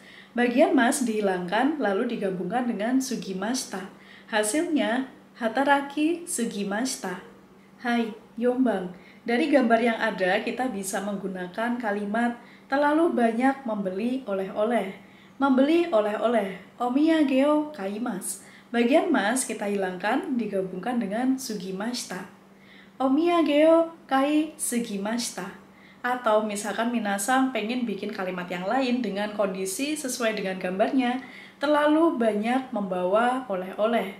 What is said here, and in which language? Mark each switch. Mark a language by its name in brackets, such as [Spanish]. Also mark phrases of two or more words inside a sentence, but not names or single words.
[Indonesian] Bagian mas dihilangkan lalu digabungkan dengan sugimashita. Hasilnya [Japanese] 働きすぎました. はい、四番. [Indonesian] Dari gambar yang ada kita bisa menggunakan kalimat terlalu banyak membeli oleh-oleh. Membeli oleh-oleh. [Japanese] お土産を買います. [Indonesian] Bagian mas kita hilangkan, digabungkan dengan sugimashita. [Japanese] お土産を買いすぎました. [Indonesian] Atau misalkan minasan pengen bikin kalimat yang lain dengan kondisi sesuai dengan gambarnya, terlalu banyak membawa oleh-oleh.